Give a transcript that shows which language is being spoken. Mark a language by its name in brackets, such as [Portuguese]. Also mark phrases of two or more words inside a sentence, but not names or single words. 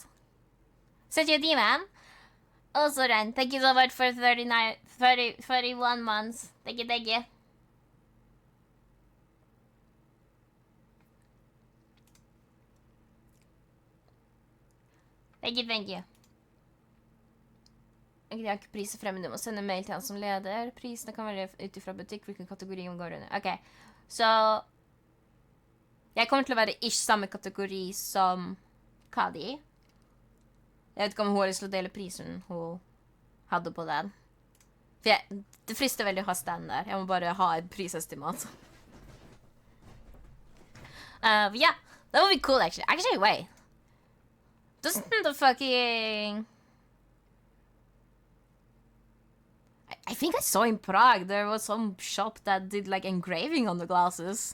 [English] Such a demon. Also Ren, thank you so much for 31 months. Thank you, thank you. Thank you, thank you. [Norwegian] Jeg har ikke priser fremme, du må sende mail til han som leder. Prisene kan være utifra butikk, hvilken kategori hun går under. Ok, så... Jeg kommer til å være ish samme kategori som Kadi. Jeg vet ikke om hun har lyst til å dele prisen hun hadde på den. For det frister veldig å ha stand der. Jeg må bare ha et prisestimat. [English] Yeah, that would be cool actually. Actually, wait. Doesn't the fucking... I think I saw in Prague there was some shop that did like engraving on the glasses.